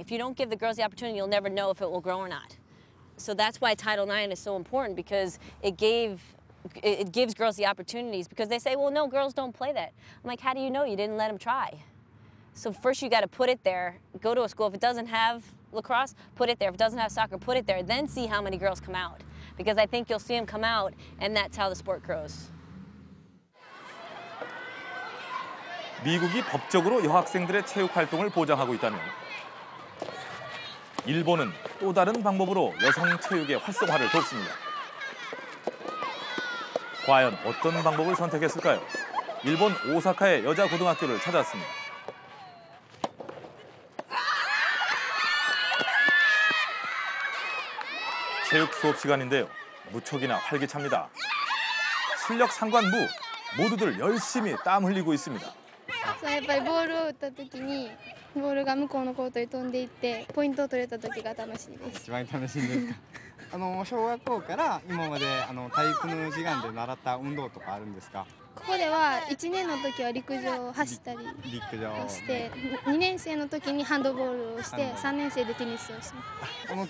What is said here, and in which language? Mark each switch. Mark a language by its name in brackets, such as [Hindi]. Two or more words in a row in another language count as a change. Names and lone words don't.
[English] If you don't give the girls the opportunity, you'll never know if it will grow or not. So that's why Title IX is so important, because it gives girls the opportunities, because they say, well, no, girls don't play that. I'm like, how do you know? You didn't let them try. So first you got to put it there, go to a school. If it doesn't have lacrosse, put it there. If it doesn't have soccer, put it there. Then see how many girls come out. Because I think you'll see them come out, and that's how the sport grows. [Korean] 미국이 법적으로 여학생들의 체육 활동을 보장하고 있다면 일본은 또 다른 방법으로 여성 체육의 활성화를 돕습니다. 과연 어떤 방법을 선택했을까요? 일본 오사카의 여자 고등학교를 찾았습니다. 체육 수업 시간인데요. 무척이나 활기찹니다. 실력 상관무, 모두들 열심히 땀 흘리고 있습니다. [Japanese] やっぱりボールを打った時にボールが向こうのコートに飛んでいってポイントを取れた時が楽しいです。一番楽しいんですか。小学校から今まで体育の時間で習った運動とかあるんですか。ここでは1年の時は陸上を走ったりして2年生の時にハンドボールをして3年生でテニスをします。